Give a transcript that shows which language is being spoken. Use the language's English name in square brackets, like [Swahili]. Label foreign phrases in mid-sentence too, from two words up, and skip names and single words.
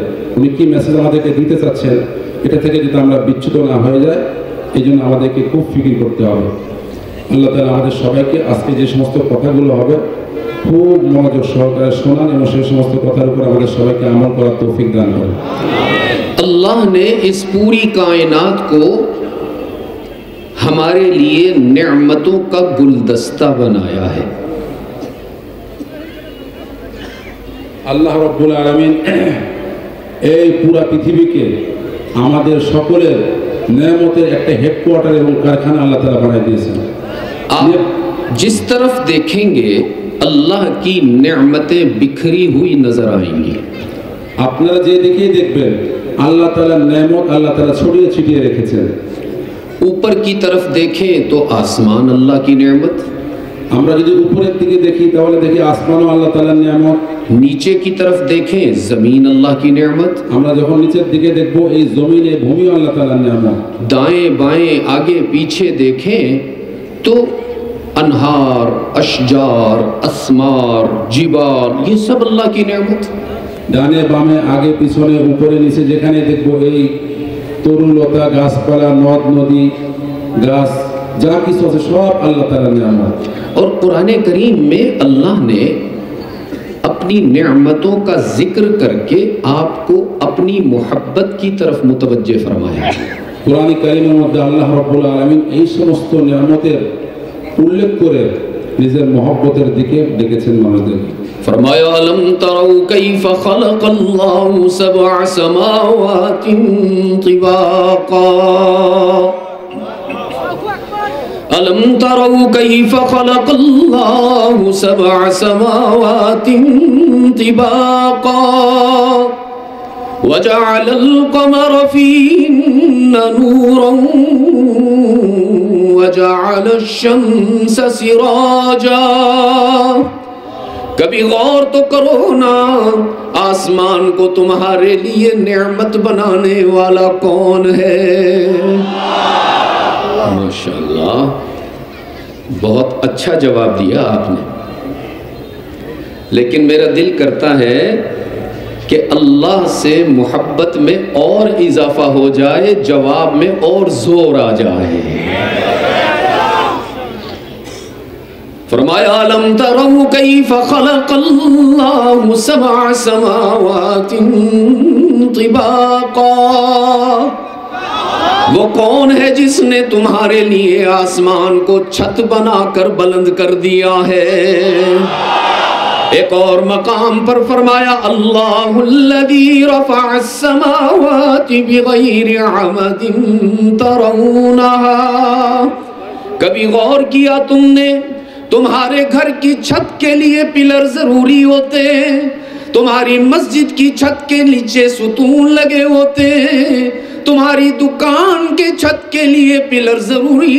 [Bangla] উনি কি মেসেজ আমাদেরকে দিতে চাচ্ছেন এটা থেকে যদি আমরা বিচ্যুত না হয়ে যায়, এই জন্য আমাদেরকে খুব ফিকির করতে হবে। আল্লাহ তাআলা আমাদের সবাইকে আজকে যে সমস্ত কথাগুলো হবে খুব মনোযোগ সহকারে শোনান এবং সেই সমস্ত কথার উপর আমাদের সবাইকে আমল করার তৌফিক দান করেন। [Urdu] اللہ نے اس پوری کائنات کو ہمارے لیے نعمتوں کا گلدستہ بنایا ہے۔ [Bangla] আল্লাহ রাব্বুল আলামিন এই পুরা পৃথিবীকে আমাদের সকলের নেয়ামতের একটা হেডকোয়ার্টার এবং কারখানা আল্লাহ তাআলা বানিয়ে দিয়েছেন। [Urdu] آپ جس طرف دیکھیں گے اللہ کی نعمتیں بکھری ہوئی نظر آئیں گی۔ [Bangla] আপনারা যে দিকেই দেখবেন আল্লাহ তাআলার নেয়ামত আল্লাহ তাআলা ছড়িয়ে ছিটিয়ে রেখেছেন। [Urdu] اوپر کی طرف دیکھیں تو آسمان اللہ کی نعمت، [Bangla] আমরা যদি উপরের দিকে দেখি তাহলে দেখি আসমানও আল্লাহ তাআলার নিয়ামত, [Urdu] نیچے کی طرف دیکھیں زمین اللہ کی نعمت، [Bangla] আমরা যখন নিচের দিকে দেখব এই জমিনে ভূমিও আল্লাহ তাআলার নিয়ামত। [Urdu] دائیں بائیں آگے پیچھے دیکھیں تو انہار، اشجار، اسمار، جبال، یہ سب اللہ کی نعمت۔ [Bangla] ডানে বামে আগে পিছনে উপরে নিচে যেখানে দেখব এই তরুলতা, গাছপালা, নদ নদী, গাছ, যা কিছু আছে সব আল্লাহ তাআলার নিয়ামত। [Urdu] اور قرآن کریم میں اللہ نے اپنی نعمتوں کا ذکر کر کے آپ کو اپنی محبت کی طرف متوجہ فرمایا۔ [Bangla] কোরআন কারীমের মধ্যে আল্লাহ রাব্বুল আলামিন এই সমস্ত নিয়ামতের উল্লেখ করে নিজের মহব্বতের দিকে ডেকেছেন মানুষদেরকে। [Arabic] فرمایا الم تروا كيف خلق الله سبع سماوات طباقا الم تروا كيف خلق الله سبع سماوات طباقا وجعل القمر فيهن نورا وجعل الشمس سراجا [Urdu] کبھی غور تو کرو نا آسمان کو تمہارے لیے نعمت بنانے والا کون ہے؟ ماشاءاللہ بہت اچھا جواب دیا آپ نے، لیکن میرا دل کرتا ہے کہ اللہ سے محبت میں اور اضافہ ہو جائے، جواب میں اور زور آ جائے۔ [Arabic] فرمایا الم تروا کیف خلق اللہ سبع سماوات طباقا، [Urdu] وہ کون ہے جس نے تمہارے لیے آسمان کو چھت بنا کر بلند کر دیا ہے؟ ایک اور مقام پر فرمایا [Arabic] اللہ الذی رفع السماوات بغیر عمد ترونہا، [Urdu] کبھی غور کیا تم نے تمہارے گھر کی چھت کے لیے پلر ضروری ہوتے ہیں، تمہاری مسجد کی چھت کے نیچے ستون لگے ہوتے ہیں، تمہاری دکان کے چھت کے لیے پلر ضروری۔